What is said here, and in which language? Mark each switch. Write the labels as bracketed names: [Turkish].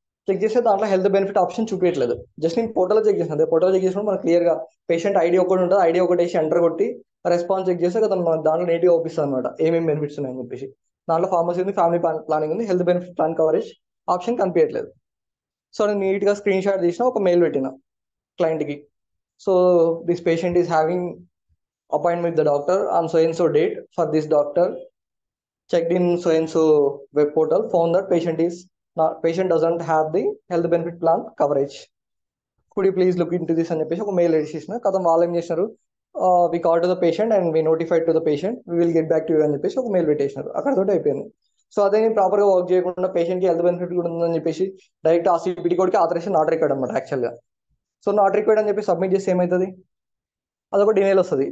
[Telugu] Check చేస్తే దాంట్లో health benefit option చూపించట్లేదు. జస్ట్ నేను పోర్టల్లో చెక్ చేసిన, అదే పోర్టల్లో చెక్ చేసినప్పుడు మనకు క్లియర్ గా పేషెంట్ ఐడి ఒకటి ఉంటుంది, ఐడి ఒకటి వేసి ఎంటర్ కొట్టి రెస్పాన్స్ చెక్ చేస్తే కదా మన దాంట్లో నేటివ్ ఓపిస్తుంది అనమాట ఏమేమి బెనిఫిట్స్ ఉన్నాయని చెప్పేసి. దాంట్లో ఫార్మసీ ఉంది, ఫ్యామిలీ ప్లానింగ్ ఉంది, health benefit plan coverage option కనిపించట్లేదు. సో నేను నీట్ గా స్క్రీన్ షాట్ తీసిన, ఒక మెయిల్ పెట్టిన క్లయింట్ కి. [English] so this patient is having appointment with the doctor on so and so date for this doctor, checked in so and so web portal, found that patient doesn't have the health benefit plan coverage, could you please look into this [Telugu] అని చెప్పేసి ఒక mail చేసిన. కదా వాళ్ళు ఏం చేసినారు, [English] we call to the patient and we notified to the patient, we will get back to you [Telugu] అని చెప్పేసి ఒక మెయిల్ పెట్టేసినారు. అక్కడతోటి అయిపోయింది. సో అదే నేను ప్రాపర్ గా వర్క్ చేయకుండా పేషెంట్ కి హెల్త్ బెనిఫిట్ కూడా ఉందని చెప్పేసి డైరెక్ట్ ఆ సిపిటి కోడ్కి ఆథరైజేషన్ నాట్ రిక్వైర్డ్ అనమాట యాక్చువల్ గా. సో నాట్ రిక్వైర్డ్ అని చెప్పి సబ్మిట్ చేస్తే ఏమవుతుంది, అదొక డినైల్ వస్తుంది.